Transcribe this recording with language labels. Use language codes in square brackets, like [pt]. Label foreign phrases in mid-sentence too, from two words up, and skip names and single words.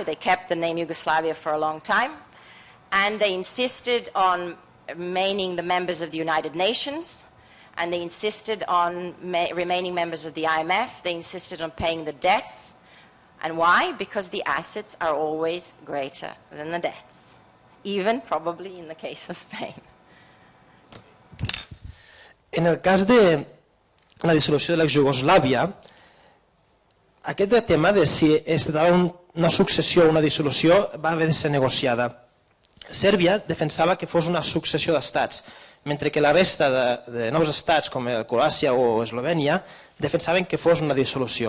[en] They kept the name Yugoslavia for a long time, and they insisted on remaining the members of the United Nations, and they insisted on remaining members of the IMF. They insisted on paying the debts. And why? Because the assets are always greater than the debts, even probably in the case of Spain. [ca] En el cas de la dissolució de l'ex-Iugoslàvia, aquest tema de si es tractava una successió o una dissolució va haver de ser negociada. Sèrbia defensava que fos una successió d'estats, mentre que la resta de nous estats, com Croàcia o Eslovènia, defensaven que fos una dissolució.